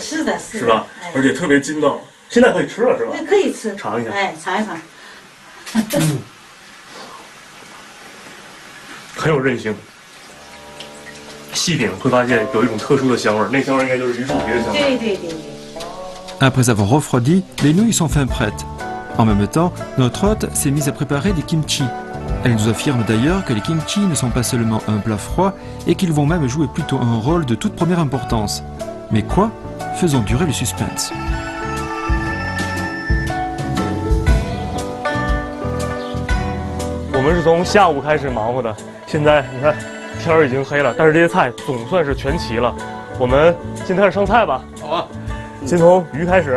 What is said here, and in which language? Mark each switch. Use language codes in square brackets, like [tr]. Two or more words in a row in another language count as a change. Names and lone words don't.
[zh] 是的，是吧？而且特别筋道，现在可以吃了是吧？可以吃，尝一下。哎，尝一尝。很有韧性，细品会发现有一种特殊的香味，那香味应该就是榆树皮的香味。对。 [fr] Après avoir refroidi, les nouilles sont fin prêtes. En même temps, notre hôte s'est mise à préparer des kimchi. Elle nous affirme d'ailleurs que les kimchi ne sont pas seulement un plat froid et qu'ils vont même jouer plutôt un rôle de toute première importance. Mais quoi? Faisons durer le suspense. [zh] 我们是从下午开始忙活的，现在你看天儿已经黑了，但是这些菜总算是全齐了。我们先开始上菜吧。好啊。先从鱼开始，